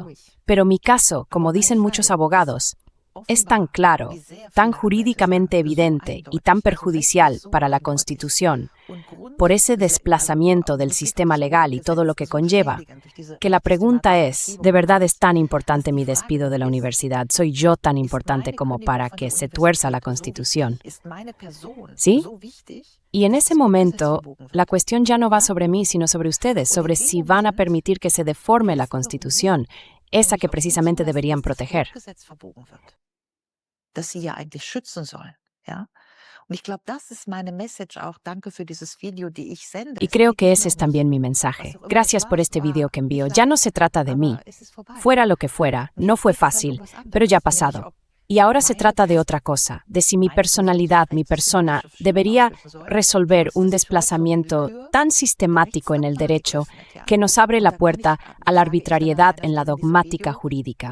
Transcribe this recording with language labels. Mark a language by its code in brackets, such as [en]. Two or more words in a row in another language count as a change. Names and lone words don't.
[es] Pero mi caso, como dicen muchos abogados, es tan claro, tan jurídicamente evidente y tan perjudicial para la Constitución, por ese desplazamiento del sistema legal y todo lo que conlleva, que la pregunta es, ¿de verdad es tan importante mi despido de la universidad? ¿Soy yo tan importante como para que se tuerza la Constitución? ¿Sí? Y en ese momento, la cuestión ya no va sobre mí, sino sobre ustedes, sobre si van a permitir que se deforme la Constitución, esa que precisamente deberían proteger. [de] Das sie ja eigentlich schützen sollen, ja? Und ich glaube, das ist meine message auch. Danke für dieses Video, die ich sende. [es] Y creo que ese es también mi mensaje. Gracias por este video que envío. Ya no se trata de mí. Fuera lo que fuera, no fue fácil, pero ya ha pasado. Y ahora se trata de otra cosa, de si mi personalidad, mi persona, debería resolver un desplazamiento tan sistemático en el derecho que nos abre la puerta a la arbitrariedad en la dogmática jurídica.